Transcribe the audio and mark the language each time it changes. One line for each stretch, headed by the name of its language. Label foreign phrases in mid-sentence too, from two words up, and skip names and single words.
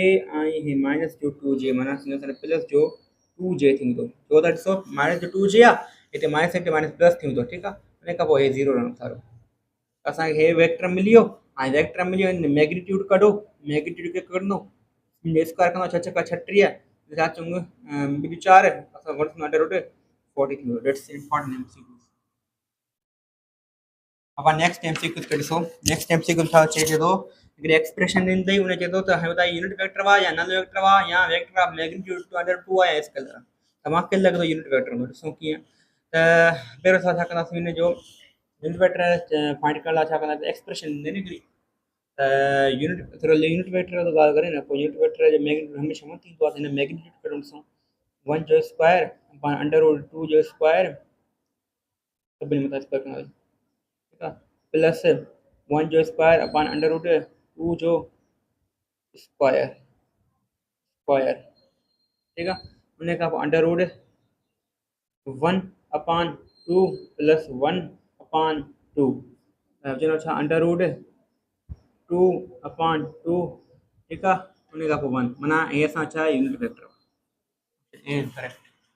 Sindhi: ऐं हे माइनस जो 2j माना थींदो प्लस जो 2j थींदो छो त ॾिसो माइनस जो 2j आहे हिते
English: minus into minus plus
Sindhi: थींदो ठीकु आहे उन खां पोइ हे 0 रहणो सारो असांखे हे वेक्टर मिली वियो ऐं वेक्टर मिली वियो मैग्नीट्यूड कढो मैग्नीट्यूड खे कढंदो स्क्वायर कंदो 6 छक्का 36 छा चऊं ॿियूं 4 असां घणो थींदो
English: under root
Sindhi: 40 थींदो
English: that's important MCQ
Sindhi: अब
English: next MCQ
Sindhi: खे ॾिसो
English: next MCQ
Sindhi: छा चए थो हिकिड़ी एक्सप्रेशन ॾिनी अथई उन चए थो त ॿुधाए
English: unit vector
Sindhi: हुआ या
English: null vector
Sindhi: हुआ या
English: vector of magnitude to under
Sindhi: 2 आहे स्केलर त मूंखे लॻे थो
English: unit vector
Sindhi: हूंदो ॾिसूं कीअं त पहिरियों असां छा कंदासीं हिन जो
English: unit vector find
Sindhi: करण लाइ छा कंदासीं एक्सप्रेशन ॾिनी हिकिड़ी यूनिट थोरो
English: unit vector
Sindhi: तो ॻाल्हि करे न पोइ
English: unit vector
Sindhi: जो मैग्नीट्यूड हमेशह 1 थींदो आहे हिन मैग्नीट्यूड कढूं ॾिसूं 1 जो
English: square upon under root
Sindhi: 2 जो स्क्वायर सभिनी मथां स्क्वायर कंदासीं ठीकु आहे प्लस 1 जो
English: square upon under root
Sindhi: 2 जो स्क्वायर ठीकु आहे उन खां पोइ
English: under root 1 upon 2 plus 1 upon 2
Sindhi: चलो छा
English: under root 2 upon 2
Sindhi: ठीकु आहे उन खां पोइ 1 माना हे असां छा
English: unit vector correct